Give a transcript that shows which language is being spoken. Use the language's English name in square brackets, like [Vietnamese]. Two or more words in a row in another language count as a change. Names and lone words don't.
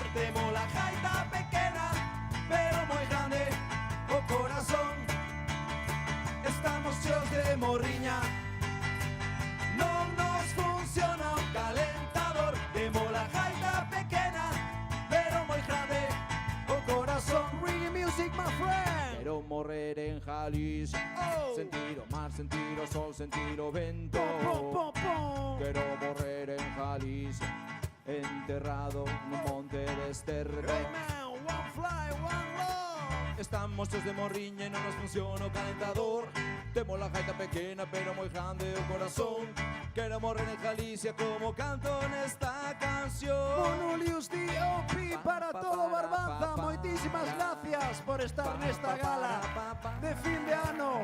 [Galician] Temos la gaita pequena, pero moi grande o corazón. Estamos xos de morriña, non nos funciona o calentador. Temos la gaita pequena, pero moi grande o corazón. [English] Reggae music, my friend. [Galician] Quero morrer en Galicia, sentir o mar, sentir o sol, sentir o vento. Quero morrer en Galicia, enterrado nun monte de esterco. [English] One fly, one love. [Galician] Estamos xos de morriña e non nos funciona o calentador. Temos la gaita pequena, pero moi grande o corazón. Quero morrer en Galicia como canto nesta canción. Monulius D.O.P. para todo Barbanza. Moitísimas gracias por estar nesta gala de fin de ano.